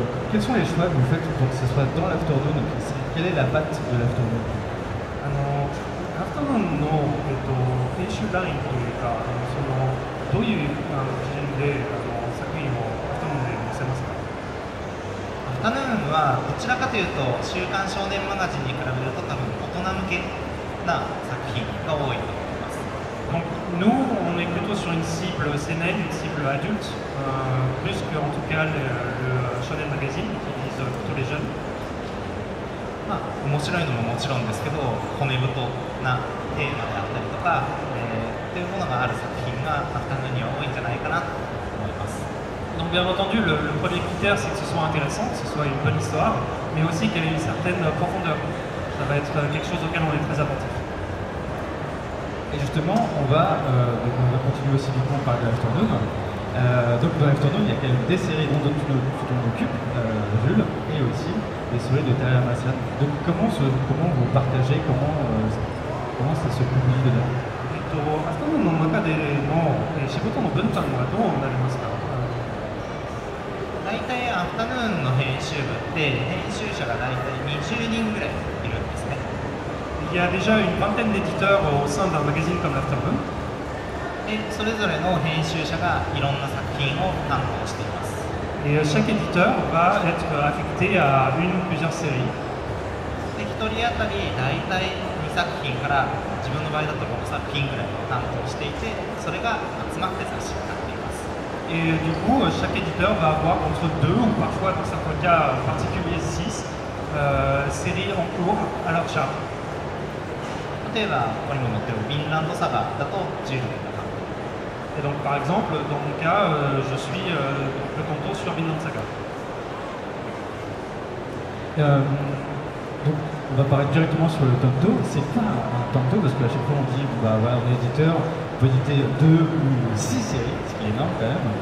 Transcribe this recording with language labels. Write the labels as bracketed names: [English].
[French] Quels sont les choix que vous faites pour que ce soit dans l'Afternoon? Quelle est la patte de l'Afternoon? [Japanese] アフタヌーンの、編集ラインというか、どういう基準で作品をアフタヌーンで載せますか？アフタヌーンはどちらかというと週刊少年マガジンに比べると多分大人向けな作品が多いと思います。 [French] Donc nous, on est plutôt sur une cible sénile, une cible adulte, plus que en tout cas le Shonen Magazine qui vise plutôt les jeunes. [Japanese] まあ面白いのももちろんですけど、骨太なテーマであったりとか、っていうものがある作品がアフタヌーンには多いんじゃないかなと思います。 [French] Donc bien entendu, le premier critère, c'est que ce soit intéressant, que ce soit une bonne histoire, mais aussi qu'elle ait une certaine profondeur. Ça va être quelque chose auquel on est très attentif. Et justement, on va continuer aussi du coup, on parle de l'Afternoon. Donc dans l'Afternoon, il y a quand même des séries dont tu t'occupes, Jules, et aussi des séries de Terra Martian. Donc comment vous partagez, comment ça se publie dedans? [Japanese] アフタヌーンの中での仕事の分担はどうなりますか？大体アフタヌーンの編集部って編集者が大体20人ぐらいいるんですね。 [French] Il y a déjà une vingtaine d'éditeurs au sein d'un magazine comme l'Afternoon. [Japanese] でそれぞれの編集者がいろんな作品を担当しています。 [French] Et chaque éditeur va être affecté à une ou plusieurs séries. [Japanese] で1人当たり大体2作品から自分の場合だと6作品ぐらいを担当していて、それが集まって雑誌になっています。 [French] Et du coup, chaque éditeur va avoir entre 2 ou parfois dans certains cas particuliers 6 séries en cours à leur charge. [Japanese] 例えばここにも載ってるヴィンランドサガだと10人が担当。 [French] Et donc par exemple, dans mon cas, je suis le canton sur Vinland Saga. Donc on va parler directement sur le tanto. C'est quoi un tanto? Parce qu'à chaque fois on dit bah voilà, on est éditeur, on peut éditer 2 ou 6 séries, ce qui est énorme quand même.